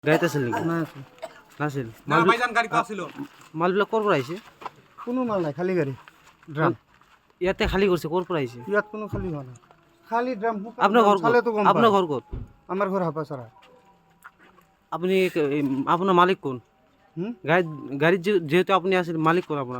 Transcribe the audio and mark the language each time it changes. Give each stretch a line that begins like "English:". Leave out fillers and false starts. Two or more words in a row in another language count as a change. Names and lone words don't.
Assamese: গাড়িতে আছিল নাকি? না নাছিল।
Bangla: না ভাইজান গাড়ি তো ছিল।
Assamese: মালবিলাক ক'ৰ পৰা আহিছে? কোনো মাল নাই, খালি গাড়ী ড্ৰাম। ইয়াতে খালী কৰিছে, ক'ৰ পৰা আহিছে? ইয়াত কোনো খালি হোৱা নাই, খালি ড্ৰাম। আপোনাৰ ঘৰ ক'ত? চালেতো গম আপোনাৰ পায়। ঘৰ ক'ত? আমাৰ ঘৰ হাপাচাৰা। আপুনি আপোনাৰ মালিক কোন? গাড়ীত যিহেতু আপুনি আছিল, মালিক কোন আপোনাৰ?